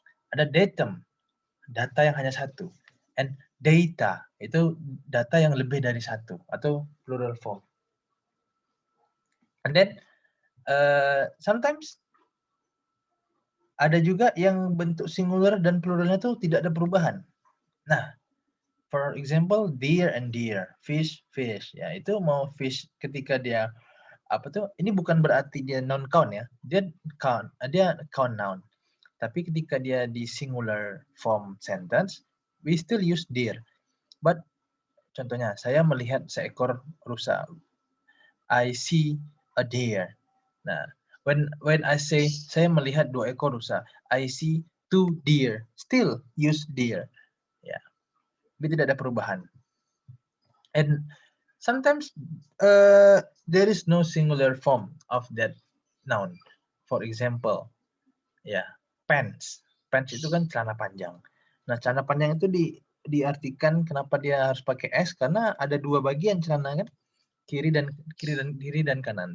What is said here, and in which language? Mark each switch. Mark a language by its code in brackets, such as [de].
[id] Ada datum, data yang hanya satu. And data, itu data yang lebih dari satu atau [en] plural form. [id] And then sometimes ada juga yang bentuk singular dan pluralnya itu tidak ada perubahan. [en] Nah, for example, deer and deer, fish, fish. [id] Ya, itu mau fish ketika dia apa tuh? Ini bukan berarti dia non count ya. Dia count noun. Tapi ketika dia di singular form sentence, [en] we still use deer. [id] But contohnya, saya melihat seekor rusa. [en] I see a deer. Nah, when I say [id] saya melihat 2 ekor rusa, [en] I see 2 deer. Still use deer. [id] Ya, tapi tidak ada perubahan. [en] And sometimes there is no singular form of that noun. For example, ya, pants. Pants [id] itu kan celana panjang. Nah, celana panjang itu diartikan kenapa dia harus pakai S karena ada 2 bagian celana kan, kiri dan kanan.